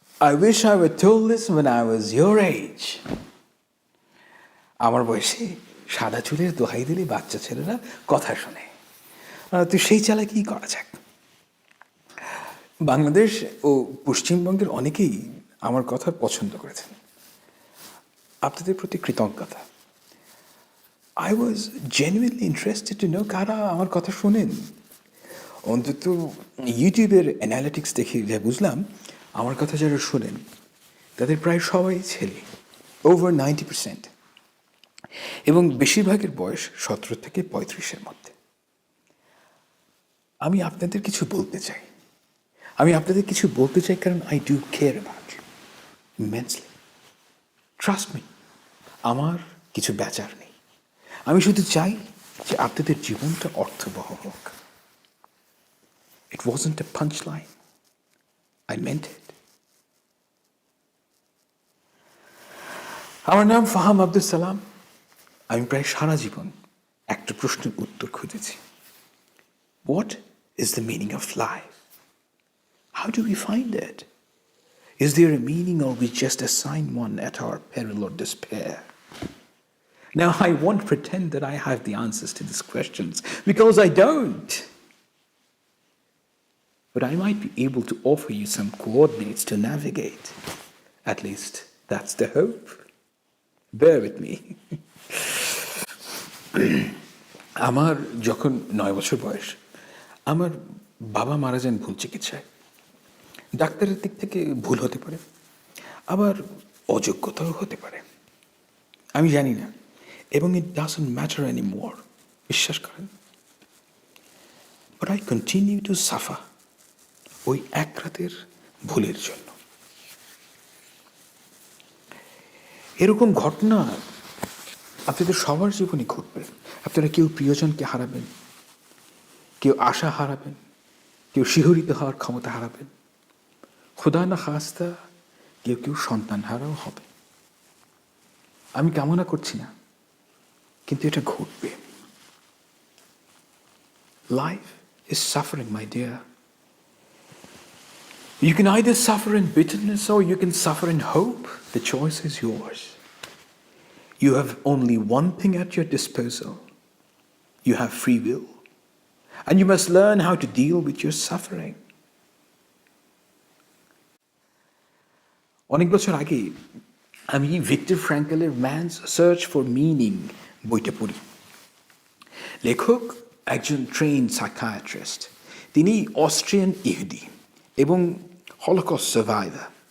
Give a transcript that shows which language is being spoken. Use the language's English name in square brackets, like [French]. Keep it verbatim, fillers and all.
[English] I wish I were told this when I was your age. [Bangla] আমার বয়সে সাদা চুলের দোহাই দিলে বাচ্চা ছেলেরা কথা শোনে। তো সেই চালাকি করা যাক। বাংলাদেশ ও পশ্চিমবঙ্গের অনেকেই আমার কথা পছন্দ করেছেন। আপনাদের প্রতি কৃতজ্ঞতা। [English] I was genuinely interested to know [Bangla] কারা আমার কথা শোনেন। অন্তত ইউটিউবের অ্যানালিটিক্স দেখে যা বুঝলাম, আমার কথা যারা শোনেন তাদের প্রায় সবাই ছেলে, [English] over ninety percent, [Bangla] এবং বেশিরভাগের বয়স সতেরো থেকে পঁয়ত্রিশের মধ্যে। আমি আপনাদের কিছু বলতে চাই আমি আপনাদের কিছু বলতে চাই কারণ [English] I do care about you immensely. Trust me, [Bangla] আমার কিছু বেচার নেই। আমি শুধু চাই যে আপনাদের জীবনটা অর্থবহ হোক। [English] It wasn't a punchline. I meant it. [Bangla] আমার নাম ফাহাম আব্দুল সালাম। আমি প্রায় সারা জীবন একটা প্রশ্নের উত্তর খুঁজেছি। [English] What is the meaning of life? How do we find it? Is there a meaning, or we just assign one at our peril or despair? Now, I won't pretend that I have the answers to these questions, because I don't. But I might be able to offer you some coordinates to navigate. At least, that's the hope. Bear with me. [Bangla] আমার যখন নয় বছর বয়স, আমার বাবা মারা যান ভুল চিকিৎসায়। ডাক্তারের দিক থেকে ভুল হতে পারে, আবার অযোগ্যতাও হতে পারে, আমি জানি না, এবং [English] it doesn't matter anymore, [Bangla] বিশ্বাস করেন। [English] But I continue to suffer. [Bangla] ওই এক রাতের ভুলের জন্য। এরকম ঘটনা আপনাদের সবার জীবনে ঘটবে। আপনারা কেউ প্রিয়জনকে হারাবেন, কেউ আশা হারাবেন, কেউ শিহরিত হওয়ার ক্ষমতা হারাবেন, খোদা না খাস্তা কেউ কেউ সন্তান হারাও হবে। আমি কামনা করছি না, কিন্তু এটা ঘটবে। [English] Life is suffering, my dear. You can either suffer in bitterness or you can suffer in hope. The choice is yours. You have only one thing at your disposal. You have free will. And you must learn how to deal with your suffering. [Bangla] অনেক বছর আগে আমি Victor ফ্রাঙ্কলের man's search for meaning বইটা পড়ি। লেখক একজন train psychiatrist, তিনি Austrian ইহুদি এবং হলোকস্ট সার্ভাইভার।